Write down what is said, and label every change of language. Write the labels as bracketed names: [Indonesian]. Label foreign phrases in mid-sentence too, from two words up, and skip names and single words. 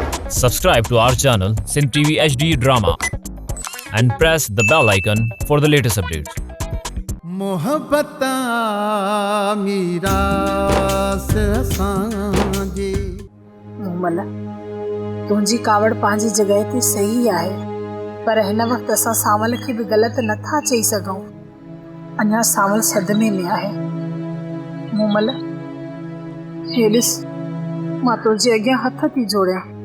[English] Subscribe to our channel Sin TV HD Drama and press the bell icon for the latest updates. [Sindhi] मोहब्बता मीरा से सांजे मोमल तुंहिंजी कावड़ पंहिंजी जॻह ते सही आहे, पर हिन वक़्तु असां सावल खे बि ग़लति नथा चई सघूं। अञा सावल सदमे में आहे। मोमल हे ॾिस, मां तुंहिंजे अॻियां हथ थी जोड़ियां।